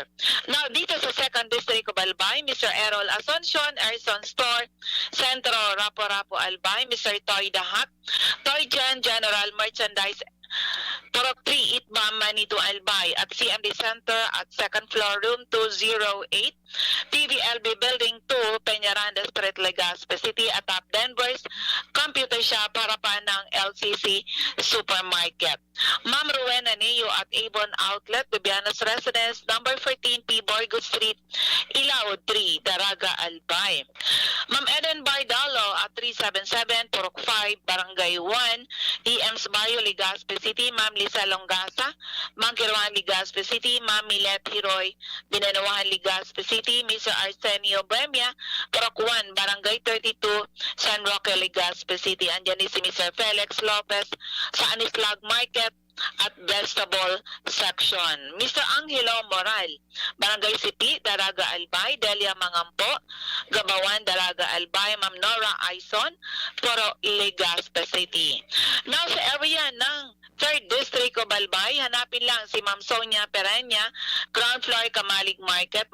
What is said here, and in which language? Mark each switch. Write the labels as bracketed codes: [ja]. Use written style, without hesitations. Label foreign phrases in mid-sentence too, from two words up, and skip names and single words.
[tl] Now, dito sa second district of Albay, Mr. Errol Asuncion, Erson Store, Centro, Rapo-Rapo, Albay. Mr. Toy Dahak, Toy Gen, General Merchandise, Purok 3, Itbam, Manito, Albay. At CMD Center at [en] second floor, [tl] room 208, PVLB Building 2, Peñaranda Street, Legazpi City. At top Denver's Computer Shop, harapan ng LCC Supermarket. Ma'am Rowena Neo at Avon Outlet, Bibianos Residence, number 14 P. Borgo Street, Ilao 3, Daraga, Albay. Ma'am Eden Bardalo at 377 Purok 5, Barangay 1, EM's Bayo, Legazpi City. Ma'am Lisa Longasa, Mangkiruan, Legazpi City. Ma'am Milet Hiroy, Binanuahan, Legazpi City. Mr. Arsenio Bremia, Purok 1, Barangay 32, San Roque, Legazpi City. Andyan din si Mr. Felix Lopez sa Anislag Market at [en] vegetable section. [tl] Mr. Angelo Moral, Barangay City, Daraga, Albay. Delia Mangampo, Gabawan, Daraga, Albay. Ma'am Nora Aison, Puro, Legazpi City. Now sa area ng 3rd District of Albay, hanapin lang si Ma'am Sonia Perenya, [en] ground floor, [tl] Kamalig Market.